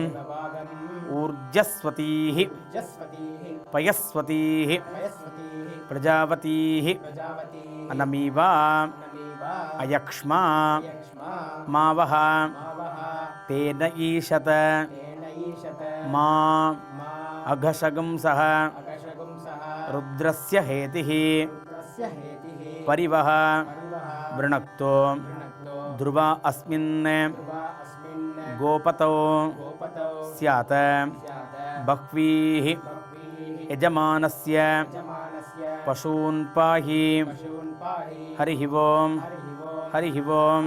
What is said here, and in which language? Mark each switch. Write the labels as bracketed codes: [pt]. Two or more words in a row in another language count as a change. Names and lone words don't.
[sa] ऊर्जस्वतीः पयस्वतीः प्रजावतीः अनमीवा अयक्ष्मा मावः स्तेन ईशत मा अघशंसः रुद्रस्य हेतिः परिवः वृणक्तु ध्रुवा अस्मिन् गोपतौ स्यात् बह्वीः यजमानस्य पशून् पाहि. हरिः ओम्. हरिः ओम्.